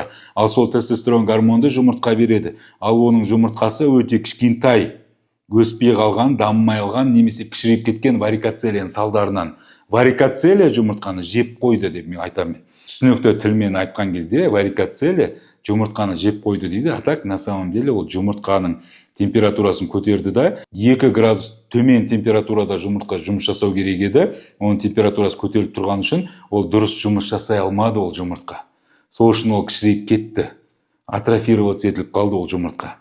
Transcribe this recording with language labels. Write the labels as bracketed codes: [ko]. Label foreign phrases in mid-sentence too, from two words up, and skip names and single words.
[kk] Ал сол тестостерон гормонды жұмыртқа береді. Ал оның жұмыртқасы өте кішкентай, өспей қалған, дамымай қалған, немесе кішірейіп кеткен варикоцелияның салдарынан. Варикоцелия жұмыртқаны жеп қойды деп мен айтамын. Түсінікті тілмен айтқан кезде варикоцелия жұмыртқаны жеп қойды дейді. [ru] А так на самом деле [kk] ол жұмыртқаның температурасын көтерді да, 2 градус төмен температурада жұмыртқа жұмыс жасау керек еді. Оның температурасы көтеріліп тұрған үшін ол дұрыс жұмыс жасай алмады ол жұмыртқа. Сол үшін ол кішірейіп кетті. Атрофироваться етіліп қалды ол жұмыртқа.